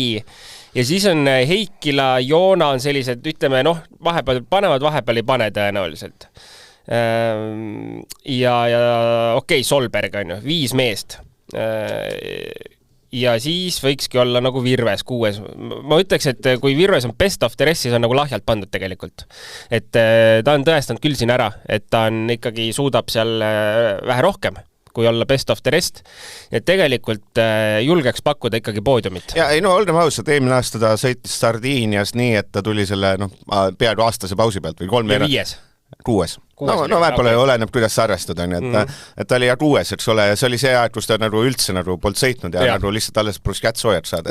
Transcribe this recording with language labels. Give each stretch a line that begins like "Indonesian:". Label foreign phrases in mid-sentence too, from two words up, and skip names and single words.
Estonian: Ja siis on Heikila, Joona on sellised, ütleme, vahepeal panevad, vahepeal ei pane tõenäoliselt. Ja okei, Solberg on ju, 5 meest. Ja siis võikski olla nagu Virves 6. Ma ütleks, et kui Virves on
English: best of the rest,
Estonian: siis on nagu lahjalt pandud tegelikult. Et ta on tõestanud küll siin ära, et ta on ikkagi suudab seal vähe rohkem, kui olla
English: best of the rest.
Estonian: Et tegelikult julgeks pakkuda ikkagi poodiumit. Ja ei olgem ausad, eelmine aasta ta sõitis Sardiinias nii, et ta tuli selle peaaegu aastase pausi pealt või 3 5. 6. No vähepole oleneb, kuidas sa arvestada, et ta oli 6, eks ole, see oli see aeg, kus ta nagu üldse nagu polnud sõitnud ja nagu lihtsalt alles pluss kätt soojaks saada.